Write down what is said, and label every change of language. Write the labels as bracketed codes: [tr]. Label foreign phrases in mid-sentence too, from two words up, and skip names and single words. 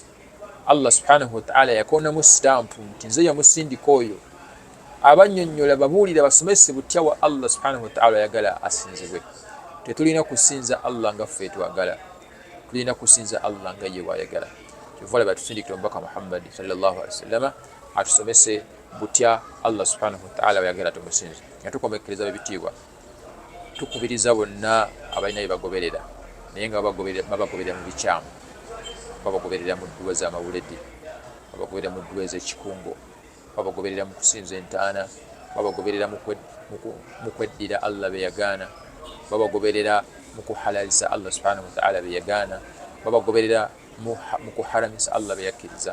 [lg] Allah [ar] سبحانه وتعالى [lg] yakonamu stampu nti nze yamusindika oyo abannyonnyola babuulira basomese butya wa Allah [ar] سبحانه وتعالى [lg] yagala asinzibwe. tetulina kusinza Allah nga ffe twagala, tulina kusinza Allah nga ye bw'ayagala. Kyova laba tusindikira omubaka Muhammad [ar] صلى الله عليه وسلم [lg] atusomese butya Allah [ar] سبحانه وتعالى [lg] bw'ayagala tumusinze. Nga tukomekereza bebitiibwa, tukubiriza bonna abalina bye bagoberera naye nga babagoberera mu bikyamu, babagoberera mu dduwa z'amawuledi, babagoberera mu dduwa ez'ekikungo, babagoberera mu kusinza entaana, babagoberera mu kweddira Allah be yagaana, babagoberera mu kuhalaliza Allah [ar] سبحانه وتعالى [lg] be yagaana, babagoberera mu kuharamisa Allah be yakkiriza.